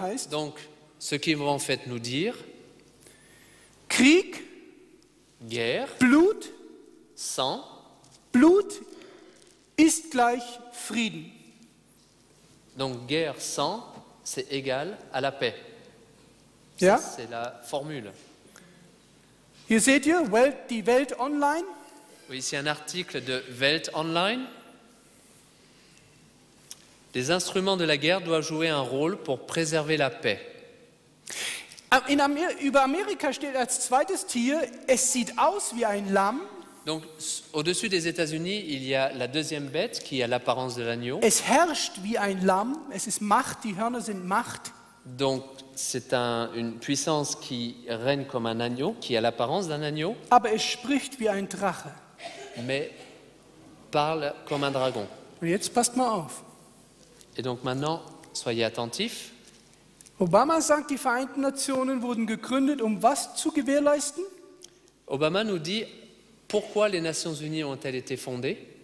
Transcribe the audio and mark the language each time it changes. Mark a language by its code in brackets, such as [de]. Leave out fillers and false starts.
[fr] Donc, ce qui va en fait nous dire, [de] Krieg, [fr] guerre, [de] Blut, [fr] sang, [de] Blut ist gleich Frieden. [fr] Donc guerre sans, c'est égal à la paix. [de] Ja? [fr] Ça, c'est la formule. [de] Hier seht ihr die Welt online. [fr] Oui, ici un article de Welt Online. Les instruments de la guerre doivent jouer un rôle pour préserver la paix. [de] Über Amerika steht als zweites Tier, es sieht aus wie ein Lamm. [fr] Donc, au-dessus des États-Unis, il y a la deuxième bête qui a l'apparence de l'agneau. [de] Es herrscht wie ein Lamm, es ist Macht, die Hörner sind Macht. [fr] Donc, c'est une puissance qui règne comme un agneau, qui a l'apparence d'un agneau, [de] Aber es spricht wie ein Drache. [fr] mais parle comme un dragon. [de] Und jetzt passt mal auf. [fr] Et donc maintenant, soyez attentifs. [de] Obama sagt, die Vereinten Nationen wurden gegründet, um was zu gewährleisten? [fr] Obama nous dit pourquoi les Nations Unies ont-elles été fondées?